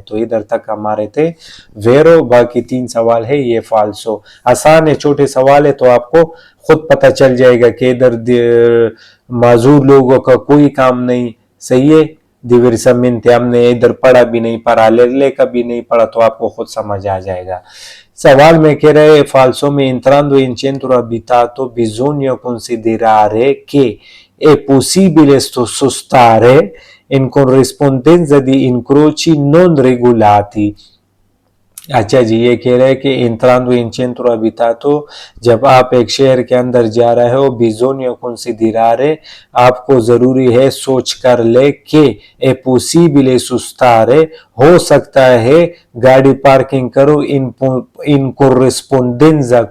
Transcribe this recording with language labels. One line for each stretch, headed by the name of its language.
Hindi: तो इधर तक हमारे थे वेरो, बाकी 3 सवाल है ये फाल्सो। आसान है, छोटे सवाल है, तो आपको खुद पता चल जाएगा कि इधर माजूर लोगों का कोई काम नहीं, सही है, diversamente हमने इधर पढ़ा भी नहीं, parallele कभी नहीं पढ़ा, तो आपको खुद समझ आ जाएगा। सवाल में कह रहे
Italian: falso में entrando in centro abitato bisogna considerare che è possibile sostare in corrispondenza di incroci non regolati।
Hindi: अच्छा जी, ये कह रहे हैं कि
Italian: entrando in centro abitato,
Hindi: जब आप एक शहर के अंदर जा रहे हो,
Italian: bisogna considerare,
Hindi: आपको जरूरी है सोच कर ले कि
Italian: è possibile sostare,
Hindi: हो सकता है गाड़ी पार्किंग करो इन corrispondenza।